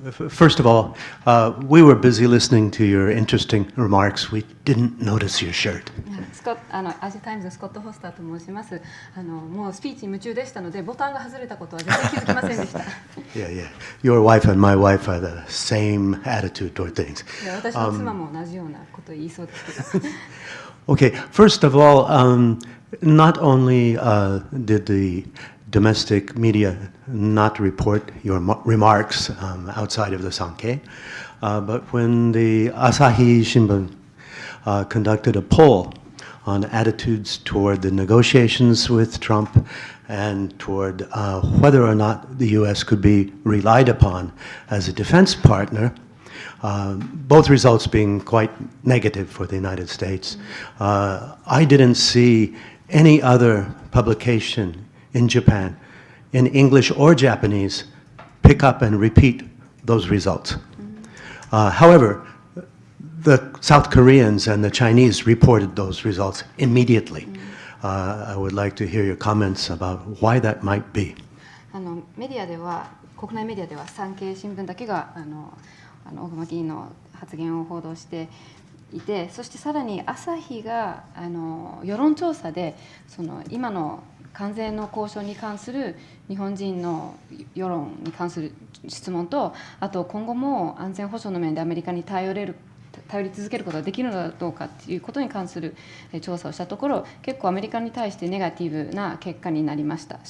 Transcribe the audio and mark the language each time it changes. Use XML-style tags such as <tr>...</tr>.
<en>First of all, we were busy listening to your interesting remarks. We didn't notice your shirt.</en> <ja>アジアタイムズのスコット・フォスターと申します。もうスピーチに夢中でしたので、ボタンが外れたことは全然気づきませんでした。</ja> <en>Yeah. Your wife and my wife have the same attitude toward things.</en> <ja>私の妻も同じようなことを言いそうですけど。</ja> <en>Okay. First of all, not only did the domestic media not report your remarks outside of the Sankei, but when the Asahi Shimbun conducted a poll on attitudes toward the negotiations with Trump and toward whether or not the U.S. could be relied upon as a defense partner, both results being quite negative for the United States, I didn't see any other publication in Japan, in English or Japanese, pick up and repeat those results. However, the South Koreans and the Chinese reported those results immediately. I would like to hear your comments about why that might be.</en> <ja>メディアでは、国内メディアでは産経新聞だけが小熊議員の発言を報道していて、そしてさらに朝日が世論調査で今の関税の交渉に関する日本人の世論に関する質問と、あと今後も安全保障の面でアメリカに頼り続けることができるのかどうかということに関する調査をしたところ、結構アメリカに対してネガティブな結果になりました。</ja>